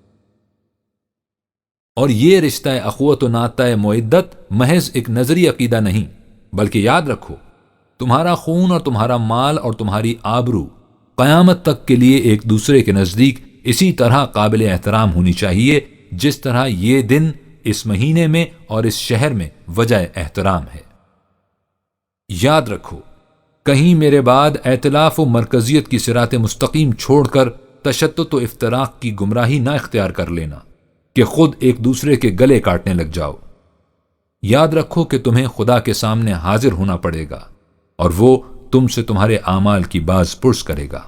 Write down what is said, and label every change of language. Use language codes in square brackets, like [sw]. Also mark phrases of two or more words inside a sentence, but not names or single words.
[ur] اور یہ رشتہ اخوت و ناطہ معدت محض ایک نظری عقیدہ نہیں، بلکہ یاد رکھو تمہارا خون اور تمہارا مال اور تمہاری آبرو قیامت تک کے لیے ایک دوسرے کے نزدیک اسی طرح قابل احترام ہونی چاہیے جس طرح یہ دن اس مہینے میں اور اس شہر میں وجہ احترام ہے۔ یاد رکھو کہیں میرے بعد ائتلاف و مرکزیت کی صراط مستقیم چھوڑ کر تشدد و افتراق کی گمراہی نہ اختیار کر لینا، کہ خود ایک دوسرے کے گلے کاٹنے لگ جاؤ۔ یاد رکھو کہ تمہیں خدا کے سامنے حاضر ہونا پڑے گا اور وہ تم سے تمہارے اعمال کی باز پرس کرے گا۔